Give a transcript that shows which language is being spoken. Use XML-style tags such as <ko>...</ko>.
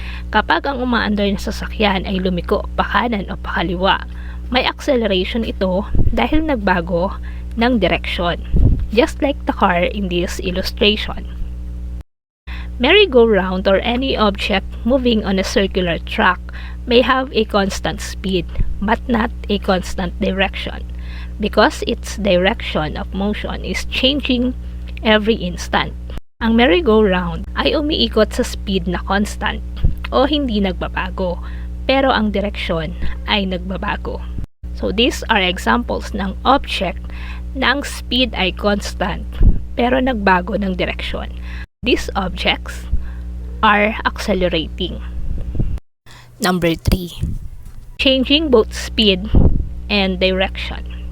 <tl>Kapag ang umaandar na sasakyan ay lumiko pa kanan o pa kaliwa, may acceleration ito dahil nagbago ng direction,</tl> <en>just like the car in this illustration. Merry-go-round or any object moving on a circular track may have a constant speed but not a constant direction because its direction of motion is changing every instant.</en> <tl>Ang merry-go-round ay umiikot sa speed na constant o hindi nagbabago pero ang direksyon ay nagbabago. So</tl> <en>So these are examples</en> <tl>ng object na ang speed ay constant pero nagbago ng direksyon.</tl> <en>These objects are accelerating. Number 3. Changing both speed and direction.</en>